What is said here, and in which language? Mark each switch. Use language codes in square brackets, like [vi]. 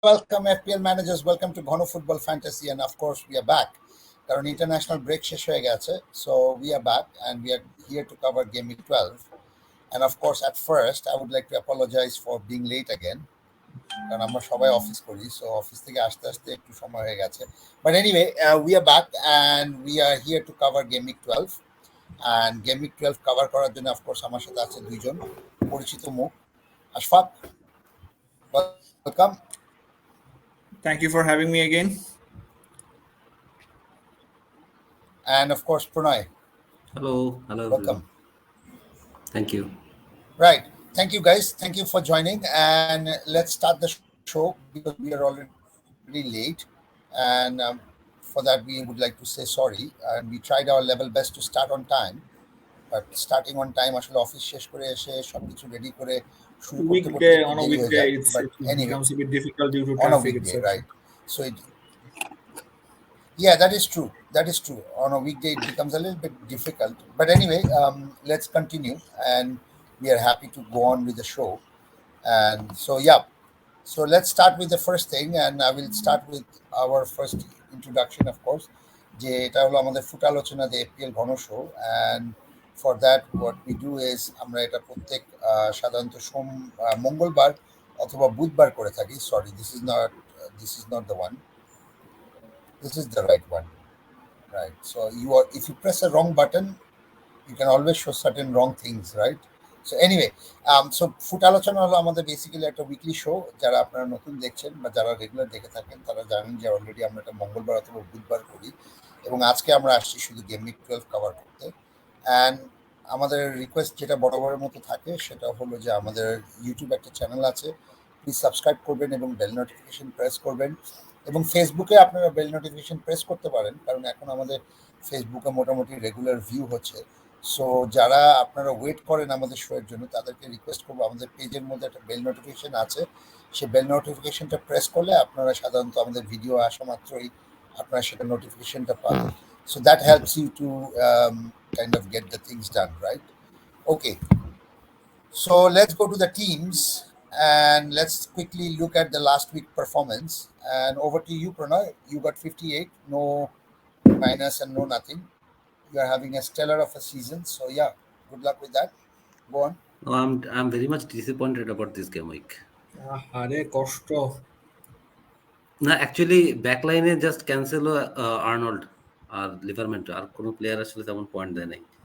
[en] welcome FPL managers, welcome to Ghono Football Fantasy, and of course we are back. [bn] কারণ [en] international break [bn] শেষ হয়ে গেছে, [en] so we are back and we are here to cover game week 12. And of course, at first, I would like to apologize for being late again. [bn] কারণ আমরা সবাই office করি, so office থেকে আসতে আসতে একটু সময় হয়ে গেছে. [en] But anyway, we are back and we are here to cover game week 12. And game week 12 cover [bn] করার জন্য [en] of course [bn] আমার সাথে আছে দুইজন পরিচিত মুখ. [en] Ashfaq, welcome. Thank you for having me again. And of course, Pranay. Hello. Welcome. Thank you. Right. Thank you, guys. Thank you for joining. And let's start the show because we are already late. And for that, we would like to say sorry. And we tried our level best to start on time. But starting on time, [bn] আসলে office শেষ করে এসে সবকিছু ready করে শুরু করতে করতে [en] On a weekday, it becomes a bit difficult due to traffic. On a weekday, right? So yeah, that is true. On a weekday, it becomes a little bit difficult. But anyway, let's continue. And we are happy to go on with the show. And so, yeah. So let's start with the first thing. And I will start with our first introduction, of course. [bn] যে এটা হলো আমাদের Footalochona, the FPL Ghono show. [en] And for that, what we do is [bn] আমরা এটা প্রত্যেক সাধারণত মঙ্গলবার অথবা বুধবার করে থাকি. [en] Sorry, this is not the one. This is the right one. Right. So if you press a wrong button, you can always show certain wrong things, right? So anyway, so [bn] Footalochona হলো আমাদের basically একটা weekly show. যারা আপনারা নতুন দেখছেন বা যারা regular দেখে থাকেন তারা জানেন যে অলরেডি আমরা এটা মঙ্গলবার অথবা বুধবার করি, এবং আজকে আমরা আসছি শুধু গেম উইক 12 কভার করতে. অ্যান্ড আমাদের রিকোয়েস্ট যেটা বরাবরের মতো থাকে সেটা হলো যে আমাদের ইউটিউব একটা চ্যানেল আছে, প্লিজ সাবস্ক্রাইব করবেন এবং বেল নোটিফিকেশন প্রেস করবেন. এবং ফেসবুকে আপনারা বেল নোটিফিকেশন প্রেস করতে পারেন, কারণ এখন আমাদের ফেসবুকে মোটামুটি রেগুলার ভিউ হচ্ছে. সো যারা আপনারা ওয়েট করেন আমাদের শোয়ের জন্য তাদেরকে রিকোয়েস্ট করবো, আমাদের পেজের মধ্যে একটা বেল নোটিফিকেশন আছে, সেই বেল নোটিফিকেশনটা প্রেস করলে আপনারা সাধারণত আমাদের ভিডিও আসা মাত্রই আপনারা সেটা নোটিফিকেশনটা পাবেন. [en] So that helps you to kind of get the things done, right? Okay. So let's go to the teams and let's quickly look at the last week performance. And over to you, Pranay. You got 58, no minus and no nothing. You are having a stellar of a season. So yeah, good luck with that. Go on. No, I'm very much disappointed about this game week. [bn] Koshto. [en] No, actually [bn] backline A just cancel Arnold আর লিভারমেন্টো, আর কোনো player আসলে তেমন point দেয় নাই.